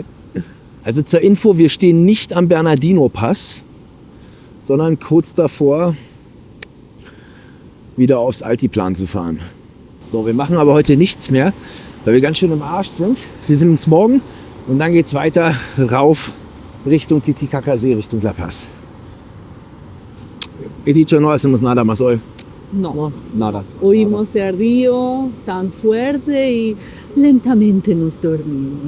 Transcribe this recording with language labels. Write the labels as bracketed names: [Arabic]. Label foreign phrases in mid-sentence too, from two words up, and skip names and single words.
[German] Also zur Info, wir stehen nicht am Bernardino-Pass, sondern kurz davor, wieder aufs Altiplan zu fahren. So, wir machen aber heute nichts mehr, weil wir ganz schön im Arsch sind. Wir sind uns morgen und dann geht's weiter rauf Richtung Titicacasee, Richtung La Paz. [Spanish] ¿Y dicho no hacemos nada más hoy? No, Nada. oímos el río tan fuerte y lentamente nos dormimos.